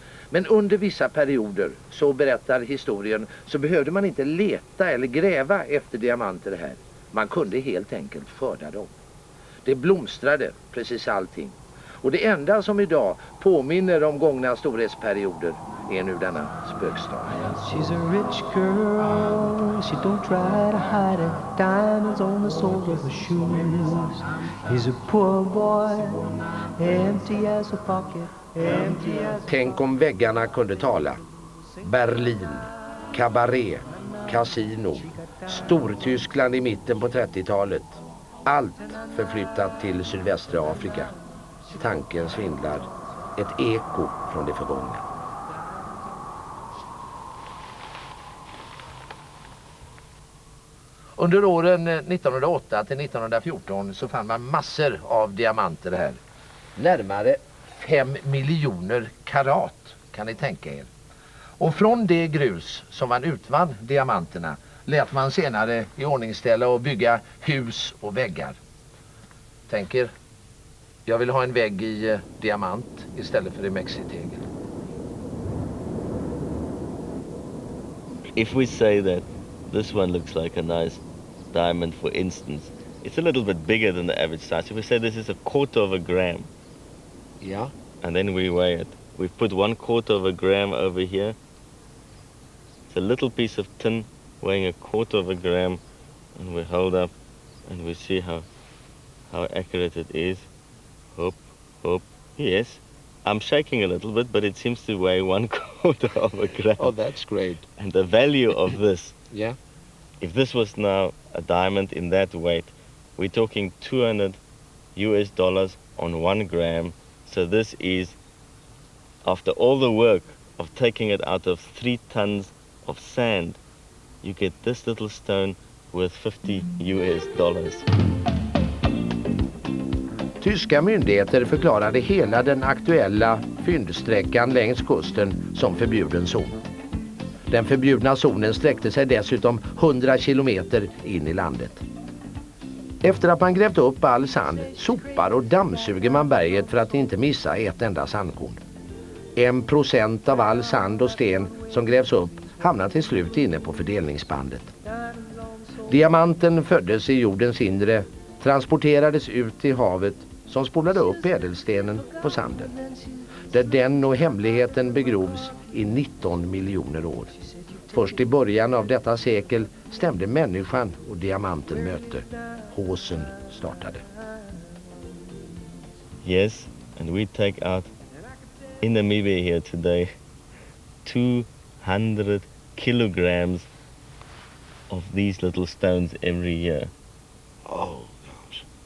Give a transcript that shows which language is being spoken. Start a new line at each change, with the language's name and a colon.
Swedish: Men under vissa perioder, så berättar historien, så behövde man inte leta eller gräva efter diamanter här. Man kunde helt enkelt skörda dem. Det blomstrade precis allting. Och det enda som idag påminner om gångna storhetsperioder är nu denna spökstad.
English: She's a rich girl, she don't try to hide it. Diamonds on the soles of her shoes. He's a poor boy, empty as a pocket, empty as...
Swedish: Tänk om väggarna kunde tala. Berlin, kabaré, kasino, Stortyskland i mitten på 30-talet. Allt förflyttat till sydvästra Afrika. Tanken svindlar. Ett eko från det förgångna. Under åren 1908 till 1914 så fann man massor av diamanter här. Närmare 5 miljoner karat, kan ni tänka er. Och från det grus som man utvann diamanterna lät man senare i ordningställa och bygga hus och väggar. Tänk er, jag vill ha en vägg i diamant istället för i mexitegel.
English: If we say that this one looks like a nice diamond, for instance, it's a little bit bigger than the average size. If we say this is a quarter of a gram, Yeah. and then we weigh it, we've put 1/4 of a gram over here. It's a little piece of tin weighing 1/4 of a gram, and we hold up and we see how accurate it is. Hope. Yes, I'm shaking a little bit, but it seems to weigh 1/4 of a gram. Oh, that's great. And the value of this, Yeah. if this was now a diamond in that weight, we're talking $200 on 1 gram. So this is, after all the work of taking it out of 3 tons of sand, you get this little stone worth $50.
Swedish: Tyska myndigheter förklarade hela den aktuella fyndsträckan längs kusten som förbjuden zon. Den förbjudna zonen sträckte sig dessutom 100 kilometer in i landet. Efter att man grävt upp all sand sopar och dammsuger man berget för att inte missa ett enda sandkorn. 1% av all sand och sten som grävs upp hamnar till slut inne på fördelningsbandet. Diamanten föddes i jordens inre, transporterades ut i havet som spolade upp ädelstenen på sanden. Där den och hemligheten begrovs i 19 miljoner år. Först i början av detta sekel stämde människan och diamanten möte. Håsen startade.
English: Yes, and we take out in Namibia here today 200 kilograms of these little stones every year. Oh, gosh.